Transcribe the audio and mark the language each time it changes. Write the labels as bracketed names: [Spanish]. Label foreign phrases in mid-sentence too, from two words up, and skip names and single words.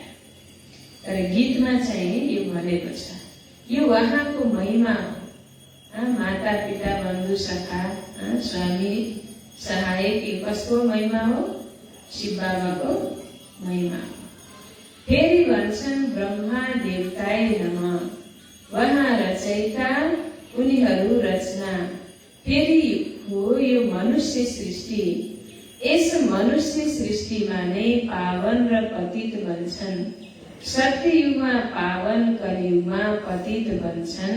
[Nepali] तर गीतमा चाहिँ यो भनेको छ, यो उहाँको महिमा हो। माता पिता बन्धु सखा स्वामी सहायक, यो कसको महिमा हो? शिव बाबाको महिमा हो। फेरि भन्छन् [Sanskrit] ब्रह्मा देवताय नमः। [Nepali] उहाँ रचयिता, उनीहरू रचना। फेरि हो यो मनुष्य सृष्टि। यस मनुष्य सृष्टिमा नै पावन र पतित बन्छन्। सत्ययुगमा पावन, कलियुगमा पतित बन्छन्।